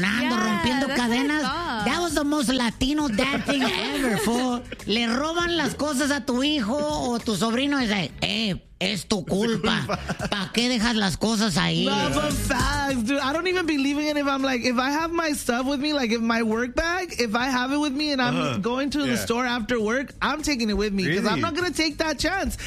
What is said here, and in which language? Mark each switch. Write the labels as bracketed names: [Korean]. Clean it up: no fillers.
[English] That was the most Latino dad thing ever, fool. [Spanish] Le roban las cosas a tu hijo o tu sobrino. Es like, es tu culpa. ¿Pa qué dejas las cosas ahí? [English] No, but facts, dude. I don't even believe in it. If I'm like, if I have my stuff with me, like if my work bag, if I have it with me and I'm going to the store after work, I'm taking it with me. Because I'm not going to take that chance.